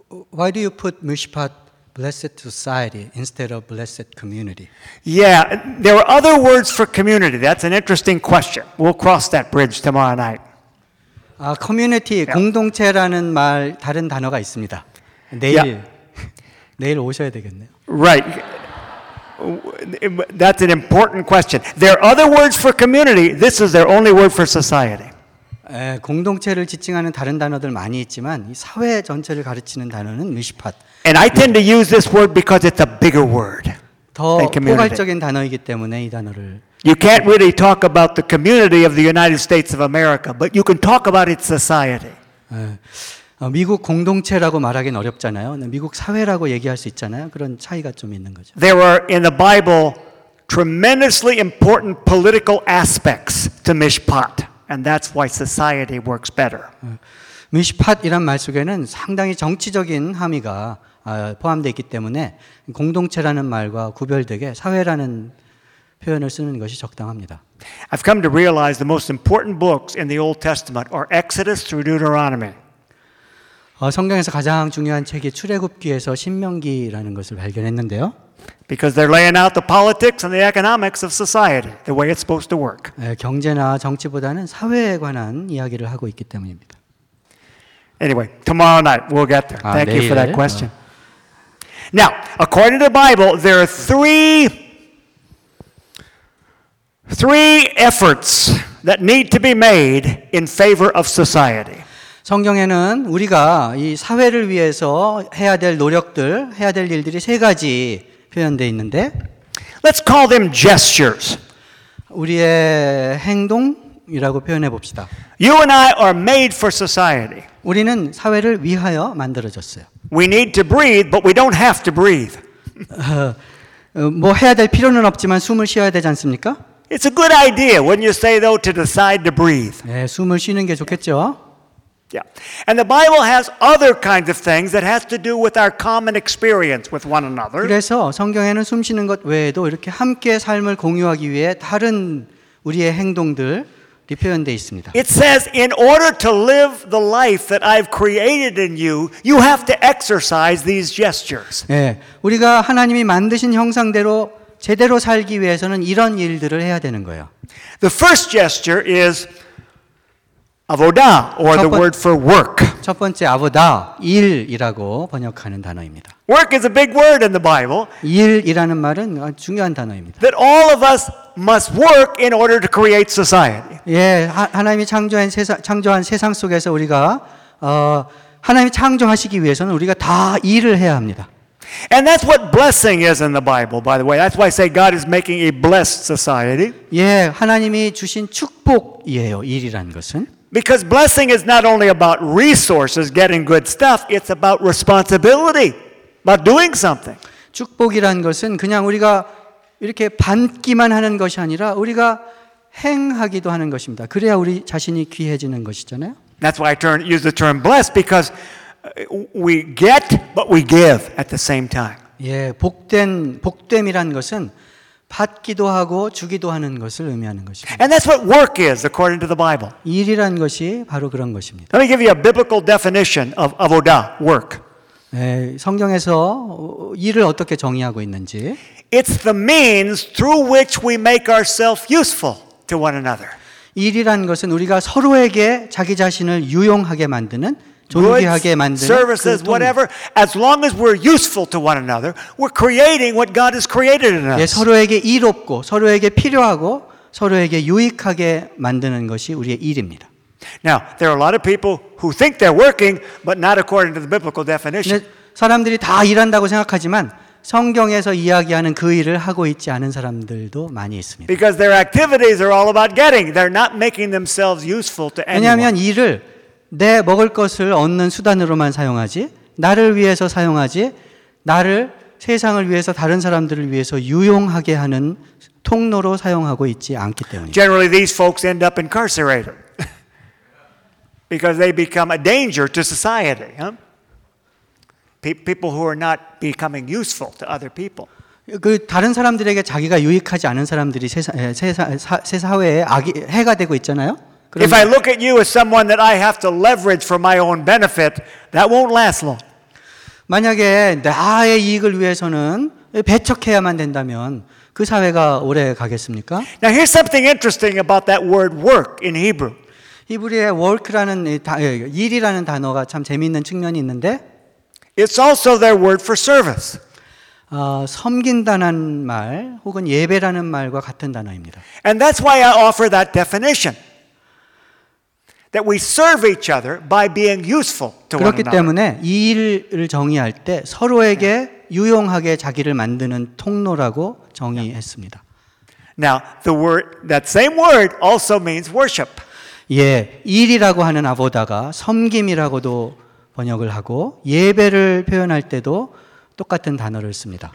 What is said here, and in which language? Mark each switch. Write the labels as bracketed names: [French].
[English] why do you put Mishpat Blessed Society instead of Blessed Community? Yeah, there are other words for community. That's an interesting question. We'll cross that bridge tomorrow night. Community, yeah. [Korean] 공동체라는 말 다른 단어가 있습니다. 내일 yeah. 내일 오셔야 되겠네요. Right. [English] That's an important question. There are other words for community. This is their only word for society. [Korean] 에, 공동체를 지칭하는 다른 단어들 많이 있지만 이 사회 전체를 가르치는 단어는 미시팟. [English] And I tend to use this word because it's a bigger word. [Korean] 더 포괄적인 단어이기 때문에 이 단어를. [English] You can't really talk about the community of the United States of America, but you can talk about its society. [Korean] 미국 공동체라고 말하기는 어렵잖아요. 미국 사회라고 얘기할 수 있잖아요. 그런 차이가 좀 있는 거죠. [English] There are in the Bible tremendously important political aspects to Mishpat, and that's why society works better. [Korean] Mishpat이란 말 속에는 상당히 정치적인 함의가 포함되어 있기 때문에 공동체라는 말과 구별되게 사회라는 표현을 쓰는 것이 적당합니다. [English] I've come to realize the most important books in the Old Testament are Exodus through Deuteronomy. [Korean] 성경에서 가장 중요한 책이 출애굽기에서 신명기라는 것을 발견했는데요. [English] Because they're laying out the politics and the economics of society, the way it's supposed to work. [Korean] 경제나 정치보다는 사회에 관한 이야기를 하고 있기 때문입니다. [English] Anyway, tomorrow night we'll get there. Thank you for that question. Now, according to the Bible, there are three efforts that need to be made in favor of society. [Korean] 성경에는 우리가 이 사회를 위해서 해야 될 노력들, 해야 될 일들이 세 가지 표현되어 있는데 [English] Let's call them gestures. [Korean] 우리의 행동이라고 표현해 봅시다. [English] You and I are made for society. [Korean] 우리는 사회를 위하여 만들어졌어요. [English] We need to breathe, but we don't have to breathe. [Korean] 뭐 해야 될 필요는 없지만 숨을 쉬어야 되지 않습니까? [English] It's a good idea, wouldn't you say though, to decide to breathe. [Korean] 네, 숨을 쉬는 게 좋겠죠. [English] Yeah. And the Bible has other kinds of things that has to do with our common experience with one another. [Korean] 그래서 성경에는 숨 쉬는 것 외에도 이렇게 함께 삶을 공유하기 위해 다른 우리의 행동들이 표현돼 있습니다. [English] It says in order to live the life that I've created in you, you have to exercise these gestures. 예. [Korean] 우리가 하나님이 만드신 형상대로 제대로 살기 위해서는 이런 일들을 해야 되는 거예요. [English] The first gesture is Avoda, or the word for work. [Korean] 첫 번째 아보다 일이라고 번역하는 단어입니다. [English] Work is a big word in the Bible. [Korean] 일이라는 말은 중요한 단어입니다. [English] That all of us must work in order to create society. [Korean] 예, 하나님이 창조한 세상 속에서 우리가 하나님이 창조하시기 위해서는 우리가 다 일을 해야 합니다. [English] And that's what blessing is in the Bible, by the way. That's why I say God is making a blessed society. [Korean] 예, 하나님이 주신 축복이에요. 일이라는 것은. [English] Because blessing is not only about resources, getting good stuff, it's about responsibility, about doing something. [Korean] 축복이란 것은 그냥 우리가 이렇게 받기만 하는 것이 아니라 우리가 행하기도 하는 것입니다. 그래야 우리 자신이 귀해지는 것이잖아요. [English] That's why I use the term blessed, because we get, but we give at the same time. [Korean] 예, 복됨이란 것은 받기도 하고 주기도 하는 것을 의미하는 것입니다. [English] And that's what work is, according to the Bible. [Korean] 일이란 것이 바로 그런 것입니다. [English] Let me give you a biblical definition of avodah, work. [Korean] 네, 성경에서 일을 어떻게 정의하고 있는지. [English] It's the means through which we make ourselves useful to one another. [Korean] 일이란 것은 우리가 서로에게 자기 자신을 유용하게 만드는, 존귀하게 만드는 [English] services, 그 whatever, as long as we're useful to one another, we're creating what God has created in us. [Korean] 예, 서로에게 이롭고 서로에게 필요하고 서로에게 유익하게 만드는 것이 우리의 일입니다. [English] Now, there are a lot of people who think they're working, but not according to the biblical definition. [Korean] 사람들이 다 일한다고 생각하지만 성경에서 이야기하는 그 일을 하고 있지 않은 사람들도 많이 있습니다. [English] Because their activities are all about getting. They're not making themselves useful to anyone. [Korean] 왜냐하면 일을 내 먹을 것을 얻는 수단으로만 사용하지 나를 위해서 사용하지 나를 세상을 위해서 다른 사람들을 위해서 유용하게 하는 통로로 사용하고 있지 않기 때문에. [English] Generally these folks end up incarcerated because they become a danger to society. Huh? People who are not becoming useful to other people. [Korean] 그 다른 사람들에게 자기가 유익하지 않은 사람들이 사회에 악이 해가 되고 있잖아요. [English] If I look at you as someone that I have to leverage for my own benefit, that won't last long. [Korean] 만약에 나의 이익을 위해서는 배척해야만 된다면 그 사회가 오래 가겠습니까? [English] Now here's something interesting about that word work in Hebrew. [Korean] 히브리어의 work라는 일이라는 단어가 참 재미있는 측면이 있는데 [English] It's also their word for service. [Korean] 섬긴다는 말 혹은 예배라는 말과 같은 단어입니다. [English] And that's why I offer that definition. That we serve each other by being useful to one another. [Korean] 그렇기 때문에 이 일을 정의할 때 서로에게 유용하게 자기를 만드는 통로라고 정의했습니다. [English] Now, the word that same word also means worship. [Korean] 예, 일이라고 하는 아보다가 섬김이라고도 번역을 하고 예배를 표현할 때도 똑같은 단어를 씁니다.